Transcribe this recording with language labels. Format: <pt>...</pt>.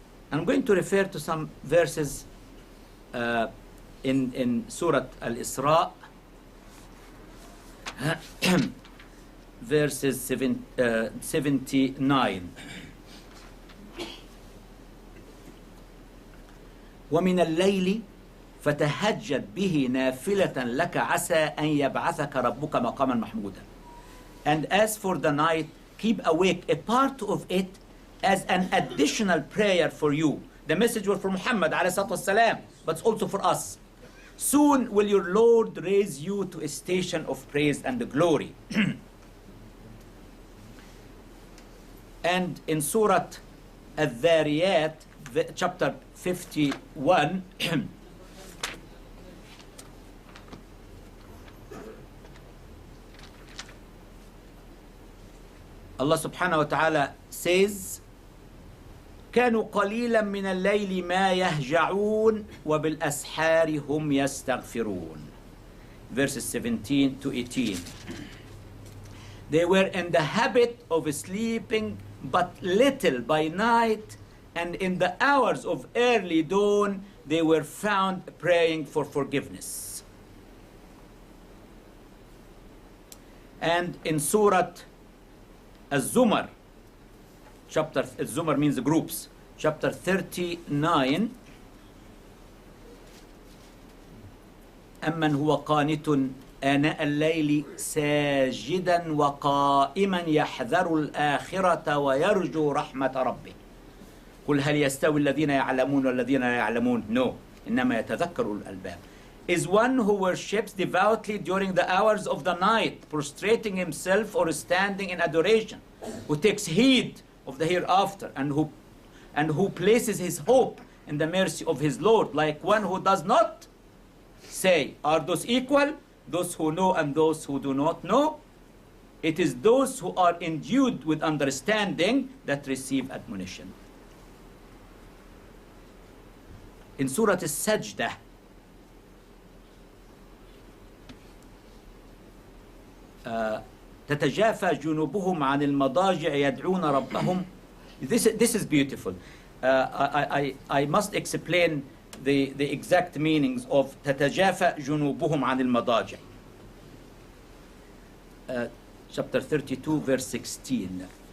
<en>I'm going to refer to some verses in Surah Al-Isra, verses 79.</en> <ar>ومن الليل فتهجد به نافلة لك عسى أن يبعثك ربك مقاما محمودا.</ar> <en>And as for the night, keep awake a part of it as an additional prayer for you. The message was for Muhammad ﷺ, but it's also for us. Soon will your Lord raise you to a station of praise and glory. And in Surah Al-Dhariyat, chapter 51, Allah subhanahu wa ta'ala says,</en> <ar>كانوا قليلا من الليل ما يهجعون وبالأسحار هم يستغفرون.</ar> <en>Verses 17 to 18. They were in the habit of sleeping but little by night, and in the hours of early dawn they were found praying for forgiveness. And in Surah Az-Zumar, chapter, Az-Zumar means groups, chapter 39,</en> <ar>أمن هو قانت آناء الليل ساجدا وقائما يحذر الآخرة ويرجو رحمة ربه قل هل يستوي الذين يعلمون والذين لا يعلمون. No, إنما يتذكر الألباب.</ar> <en>Is one who worships devoutly during the hours of the night, prostrating himself or standing in adoration, who takes heed of the hereafter, and who places his hope in the mercy of his Lord, like one who does not say. Are those equal? Those who know and those who do not know? It is those who are endued with understanding that receive admonition.</en> <ar>In Surah As-Sajdah, تتجافى جنوبهم عن المضاجع يدعون ربهم.</ar> <en>This is beautiful. I must explain the exact meanings of</en> <ar>تتجافى جنوبهم عن المضاجع.</ar> <en>Chapter 32, verse 16.</en>